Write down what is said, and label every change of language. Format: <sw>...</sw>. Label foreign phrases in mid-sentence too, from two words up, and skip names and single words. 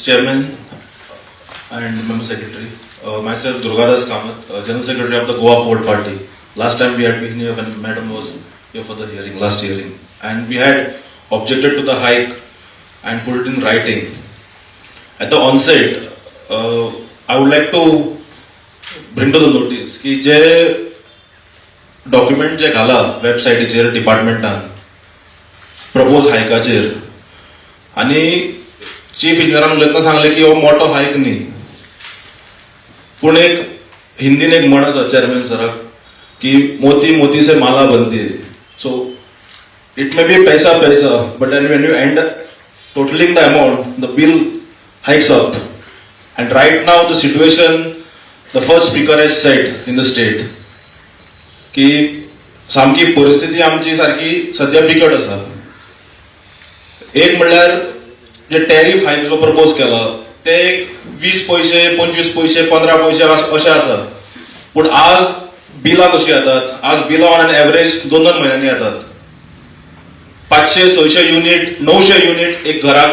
<en>Chairman and Member Secretary. Myself, Durgadas Kamath, General Secretary of the Goa Forward Party. Last time we had been here when Madam was here for the hearing, last hearing, and we had objected to the hike and put it in writing. At the onset, I would like to bring to the notice</en> <kok>कि जे डॉक्युमेंट जे घाला वेबसायटीचेर डिपार्टमेंटान प्रपोज हायकाचेर आनी चीफ इंजिनियरान उलयतना सांगले की हो मोठो हायक न्ही पूण एक हिंदीन एक म्हण आसा चेअरमॅन सराक की</kok> <hi>मोती मोती से माला बनती है</hi> <en>so it may be</en> <kok>पैसा पैसा</kok> <en>बट when you end totaling the amount the bill hikes up and right now the situation the first speaker has said in the state</en> <kok>की सामकी परिस्थिती आमची सारखी सध्या बिकट आसा एक म्हणल्यार जे टॅरिफ हायक जो प्रपोज केला ते 20 पैसे 25 पैसे 15 पैसे अशे आसा पूण आज बिलां कशी येतात आज बिलां</kok> <en>on an average</en> <kok>2-2 महिन्यांनी येतात 500-600 युनिट 900 युनिट एक घराक</kok>